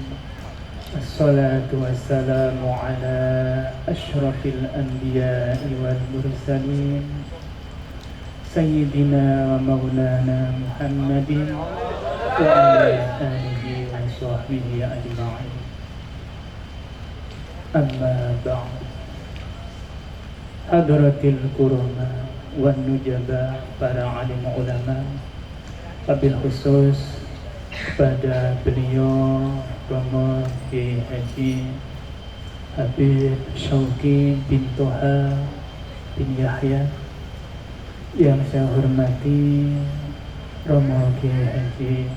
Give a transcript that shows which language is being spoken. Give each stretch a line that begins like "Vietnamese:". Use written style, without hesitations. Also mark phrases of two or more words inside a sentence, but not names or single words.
Arabic: الصلاة والسلام على أشرف الأنبياء والمرسلين سيدنا ومولانا محمد وعلى آله وصحبه أجمعين. أما بعد. حضرة الكرام والنجباء,
Indonesian: para alim ulama,
Arabic: وبالخصوص
Indonesian: kepada beliau Romo Kiai Haji Habib Syauqi bin Toha bin Yahya, yang saya hormati Romo Kiai Haji